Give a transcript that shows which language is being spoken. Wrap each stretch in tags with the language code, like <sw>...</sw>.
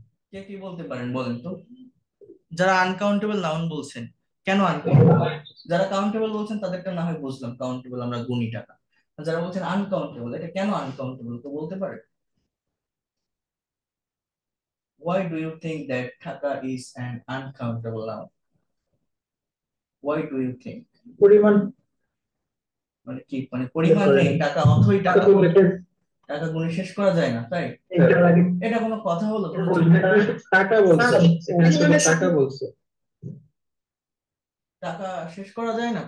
<bn>কে কি বলতে পারেন বলেন তো? যারা আনকাউন্টেবল নাউন বলছেন, কেন আনকাউন্টেবল? যারা কাউন্টেবল বলছেন তাদেরটা না হয় বুঝলাম, কাউন্টেবল আমরা গুনি টাকা। আর যারা বলছেন আনকাউন্টেবল, এটা কেন আনকাউন্টেবল তো বলতে পারে?</bn> <en>Why do you think that taka is an uncountable noun? Why do you think?</en> <bn>পরিমাণ মানে কি, মানে পরিমাণ নেই টাকা, অথই টাকা, টাকা গুণে শেষ করা যায় না, তাই? এটা কোনো কথা হলো? টাকা বলছে, এখানে শুধু টাকা বলছে। টাকা শেষ করা যায় না?</bn>